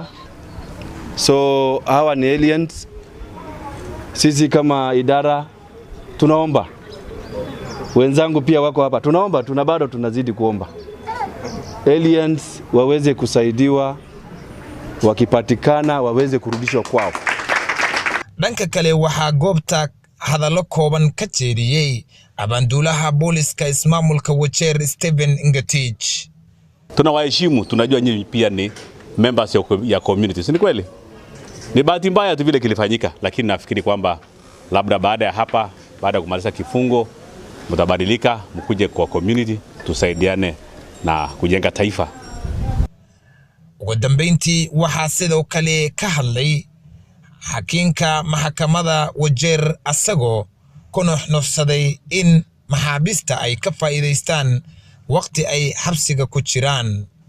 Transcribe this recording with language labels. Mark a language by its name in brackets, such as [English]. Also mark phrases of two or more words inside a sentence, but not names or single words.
[Swahili] So hawa ni aliens. Sisi kama idara tunaomba wenzangu pia wako hapa, tunaomba, bado tunazidi kuomba aliens waweze kusaidiwa, wakipatikana waweze kurudishwa kwao. [Somali] dhanka kale waxa goobta hadallo kooban ka jeediyay abaanduulaha booliska ismaamulka Wajeer Stephen Ngatich. [Swahili] Tunawaheshimu, tunajua nyinyi pia ni members ya community. Si kweli? Ni bahati mbaya tu vile kilifanyika, lakini nafikiri kwamba labda baada ya hapa, baada ya kumaliza kifungo, mtabadilika, mkuje kwa community, tusaidiane na kujenga taifa. [Somali] Ugu dambeyntii waxa sidoo kale ka hadlay xakiinka maxkamadda Wajeer asagoo ku nuuxnuuxsaday in maxaabiista ay ka faa'iideystaan waqti ay xabsiga ku jiraan.